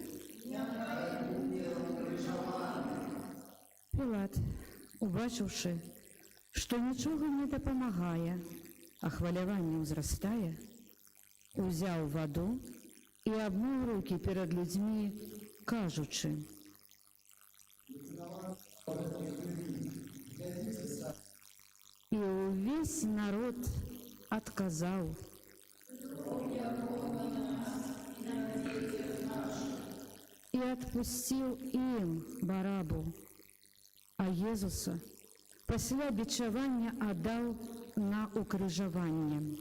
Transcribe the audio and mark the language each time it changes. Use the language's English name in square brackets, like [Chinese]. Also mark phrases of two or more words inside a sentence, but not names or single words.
[Ukrainian] Пілат, убачивши, що нічого не допомагає, а хвилювання зростає, узяв воду і обмив руки перед людьми, кажучи: [Belarusian] і увесь народ адказаў: і адпусціў ім Барабу, а Езуса пасля бичавання аддаў на укрыжаванне.